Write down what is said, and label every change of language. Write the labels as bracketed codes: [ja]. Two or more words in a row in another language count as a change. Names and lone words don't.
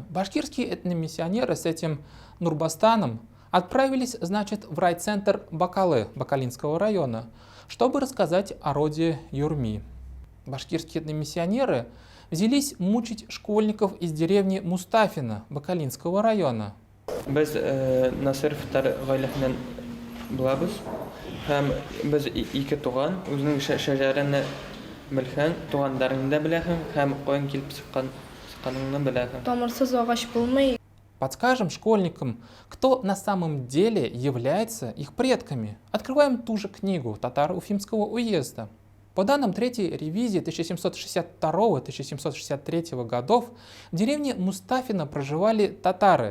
[ru] Башкирские этномиссионеры с этим Нурбастаном отправились, значит, в райцентр Бакалы Бакалинского района, чтобы рассказать о роде Юрми. Башкирские этномиссионеры взялись мучить школьников из деревни Мустафино Бакалинского района. [ba] Biz Nasir Fitar гаиләһеннән булабыз. Һәм без ике туган, үзенең шәҗәрәне белһәң, тугандарыңны да беләһең, һәм каян килеп чыкканыңны беләһең. Тамырсыз агач булмый. [ru] Подскажем школьникам, кто на самом деле является их предками. Открываем ту же книгу татаро Уфимского уезда. По данным третьей ревизии 1762-1763 годов, в деревне Мустафино проживали татары.